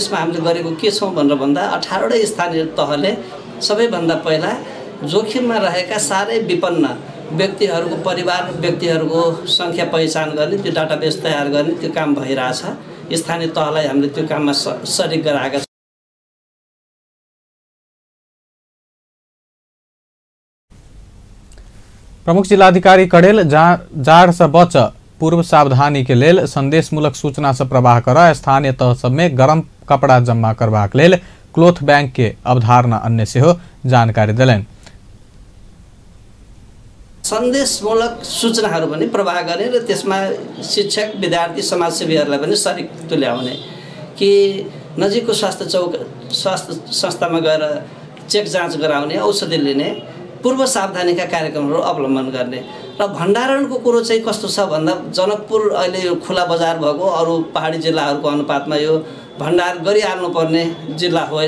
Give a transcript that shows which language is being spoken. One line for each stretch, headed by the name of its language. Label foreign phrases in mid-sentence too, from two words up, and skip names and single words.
Nepali: यसमा हामीले गरेको के छौँ भनेर भन्दा 18वटा स्थानीय तहले सबैभन्दा पहिला जोखिममा रहेका साह्रै विपन्न व्यक्तिहरूको परिवार व्यक्तिहरूको सङ्ख्या पहिचान गर्ने, त्यो डाटाबेस तयार गर्ने त्यो काम भइरहेछ। स्थानीय तहलाई हामीले त्यो काममा सरिक गराएका छौँ।
Maithili: प्रमुख जिलाधिकारी कड़ेल जाड़ से बच पूर्व सावधानी के लेल संदेशमूलक सूचना से प्रवाह कर स्थानीय तह सब में गरम कपड़ा जमा करबाक लेल
English: cloth bank
Maithili: के अवधारणा अन्य सेहो जानकारी दिलैन।
Nepali: सन्देशमूलक सूचनाहरू पनि प्रवाह गर्ने र त्यसमा शिक्षक, विद्यार्थी, समाजसेवीहरूलाई पनि सरिक तुल्याउने कि नजिकको स्वास्थ्य संस्थामा गएर चेक जाँच गराउने, औषधि लिने, पूर्व सावधानीका कार्यक्रमहरू अवलम्बन गर्ने र भण्डारणको कुरो चाहिँ कस्तो छ भन्दा जनकपुर अहिले यो खुला बजार भएको अरू पहाडी जिल्लाहरूको अनुपातमा यो भण्डार गरिहाल्नुपर्ने जिल्ला होइन।